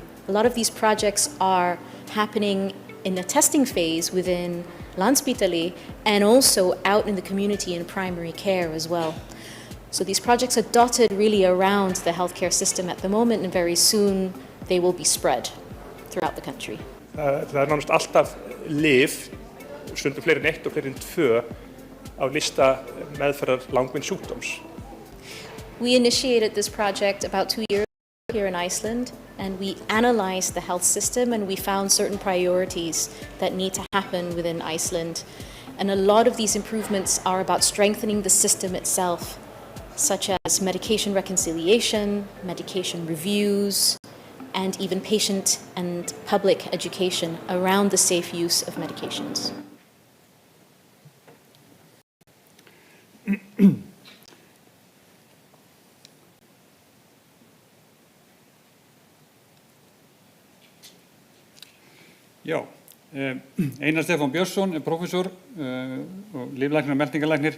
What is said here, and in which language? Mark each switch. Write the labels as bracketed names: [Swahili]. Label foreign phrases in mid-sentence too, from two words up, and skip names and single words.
[English] A lot of these projects are happening in the testing phase within Landspítali and also out in the community in primary care as well. So these projects are dotted really around the healthcare system at the moment, and very soon they will be spread throughout the country. [Icelandic] Það nánast alltaf lyf, stundum fleiri en 1 og fleiri en 2 á lista meðferðar langvinns sjúkdóms. [English] We initiated this project about 2 years ago here in Iceland, and we analyzed the health system and we found certain priorities that need to happen within Iceland. And a lot of these improvements are about strengthening the system itself, such as medication reconciliation, medication reviews, and even patient and public education around the safe use of medications. [Icelandic] Já, Einar Stefán Björnsson er prófessor og lyflæknir og meltingarlæknir.